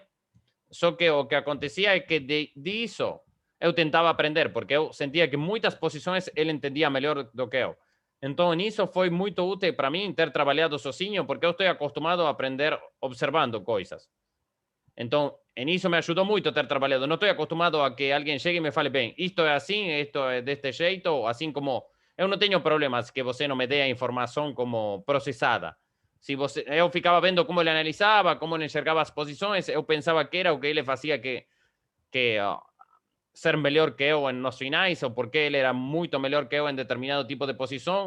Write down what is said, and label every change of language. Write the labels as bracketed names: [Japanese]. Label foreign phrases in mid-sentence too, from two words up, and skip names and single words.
[Portuguese] Só que o que acontecia é que disso eu tentava aprender, porque eu sentia que muitas posições ele entendia melhor do que eu. Então, nisso foi muito útil para mim ter trabalhado sozinho, porque eu estou acostumado a aprender observando coisas. Então, [Spanish] en eso me ayudó mucho ter trabajado. No estoy acostumbrado a que alguien llegue y [Portuguese] me fale, bem, [Spanish] esto es así, esto es de este jeito, así como... [Portuguese] Eu não tenho problemas que você não me dê a informação como processada. Se você, eu ficava vendo como ele analisava, como ele enxergava as posições, eu pensava que era o que ele fazia que ser melhor que eu nos finais, ou porque ele era muito melhor que eu em determinado tipo de posição.